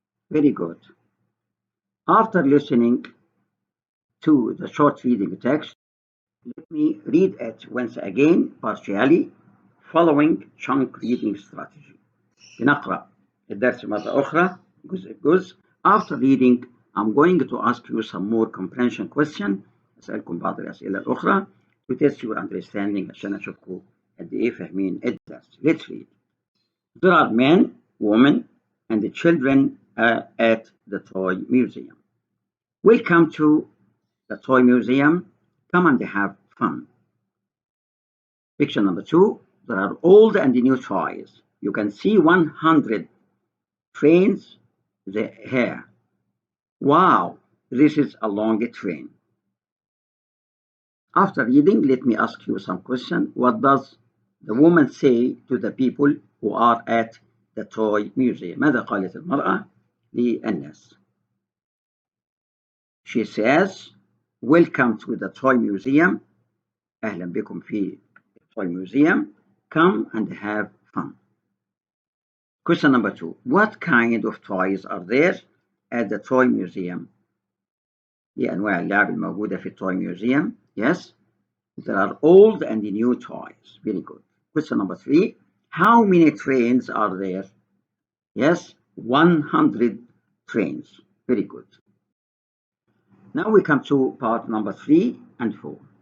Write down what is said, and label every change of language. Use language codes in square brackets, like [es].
[en] Very good. After listening to the short reading text, let me read it once again partially following chunk reading strategy. [ar] بنقرأ الدرس مرة أخرى جزء بجزء. [en] After reading, I'm going to ask you some more comprehension question. [ar] أسألكم بعض الأسئلة الأخرى [en] to test your understanding [ar] عشان أشوفكم قد إيه فاهمين الدرس. [en] Let's read. There are men, women, and the children at the toy museum. Welcome to the toy museum. Come and have fun. Picture number 2. There are old and new toys. You can see 100 trains here. Wow, this is a long train. After reading, let me ask you some question. What does the woman say to the people who are at the toy museum? [ar] ماذا قالت المرأة للناس? [en] She says, welcome to the toy museum. [ar] أهلا بكم في toy museum. [en] Come and have fun. Question number 2. What kind of toys are there at the toy museum? [ar] هي أنواع اللعب الموجودة في toy museum. [en] Yes. There are old and new toys. Very good. Question number 3. How many trains are there? Yes, 100 trains. Very good. Now we come to part number 3 and 4.